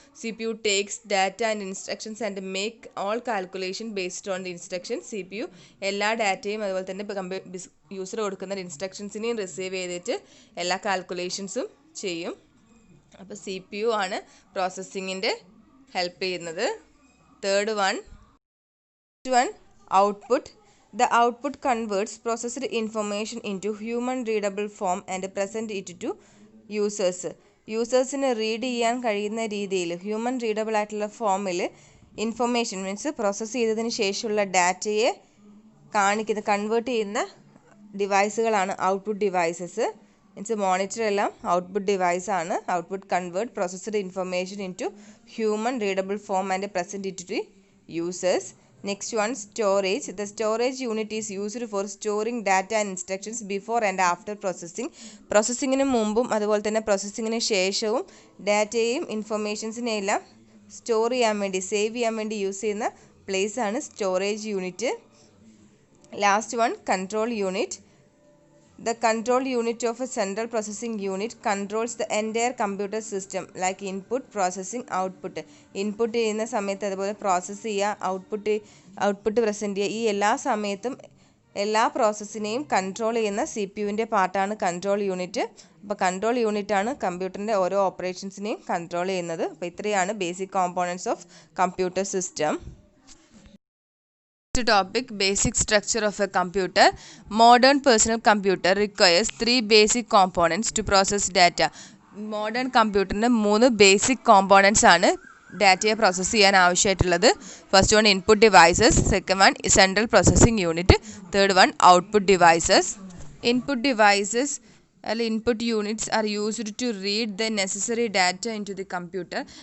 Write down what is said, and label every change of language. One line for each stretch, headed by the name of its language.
English: C P U takes data and instructions and make all calculation based on the instruction.
Malayalam: C P U എല്ലാ ഡാറ്റയും അതുപോലെ തന്നെ ഇപ്പോൾ user കൊടുക്കുന്ന ഇൻസ്ട്രക്ഷൻസിനെയും receive ചെയ്തിട്ട് എല്ലാ കാൽക്കുലേഷൻസും ചെയ്യും. അപ്പോൾ സി പി യു ആണ് പ്രോസസ്സിങ്ങിൻ്റെ ഹെൽപ്പ് ചെയ്യുന്നത്.
English: Third one output. The output converts processed information into human readable form and present it to users.
Malayalam: യൂസേഴ്സിന് read ചെയ്യാൻ കഴിയുന്ന രീതിയിൽ ഹ്യൂമൻ റീഡബിൾ ആയിട്ടുള്ള ഫോമിൽ ഇൻഫർമേഷൻ മീൻസ് പ്രോസസ്സ് ചെയ്തതിന് ശേഷമുള്ള ഡാറ്റയെ കൺവേർട്ട് ചെയ്യുന്ന ഡിവൈസുകളാണ് ഔട്ട്പുട്ട് ഡിവൈസസ്. മീൻസ് മോണിറ്റർ എല്ലാം ഔട്ട്പുട്ട് ഡിവൈസ് ആണ്.
English: Output convert processed information into human readable form and present it to users. Next one, storage. The storage unit is used for storing data and instructions before and after processing.
Malayalam: പ്രോസസ്സിങ്ങിന് മുമ്പും അതുപോലെ തന്നെ പ്രോസസ്സിങ്ങിന് ശേഷവും ഡാറ്റയും ഇൻഫർമേഷൻസിനെയും എല്ലാം store ചെയ്യാൻ വേണ്ടി save ചെയ്യാൻ വേണ്ടി യൂസ് ചെയ്യുന്ന പ്ലേസ് ആണ് storage unit.
English: Last one control unit. The control unit of a central processing unit controls the entire computer system like input, processing, output.
Malayalam: Input ചെയ്യുന്ന സമയത്ത് അതുപോലെ പ്രോസസ്സ് ചെയ്യുക, ഔട്ട്പുട്ട് പ്രസൻറ്റ് ചെയ്യുക, ഈ എല്ലാ സമയത്തും എല്ലാ പ്രോസസ്സിനെയും കൺട്രോൾ ചെയ്യുന്ന സി പി യുവിൻ്റെ പാർട്ടാണ് കൺട്രോൾ യൂണിറ്റ്. അപ്പോൾ കൺട്രോൾ യൂണിറ്റാണ് കമ്പ്യൂട്ടറിൻ്റെ ഓരോ ഓപ്പറേഷൻസിനെയും കൺട്രോൾ ചെയ്യുന്നത്. അപ്പോൾ ഇത്രയാണ്
English: Basic components of computer system. Topic, basic structure of a computer. Modern personal computer requires 3 basic components to process data.
Malayalam: Modern കമ്പ്യൂട്ടറിന് 3 basic കോമ്പോണൻറ്റ്സ് ആണ് ഡാറ്റയെ പ്രോസസ്സ് ചെയ്യാൻ ആവശ്യമായിട്ടുള്ളത്.
English: First one input devices, second one central processing unit, third one output devices. Input devices input units are used to read the necessary data into the computer.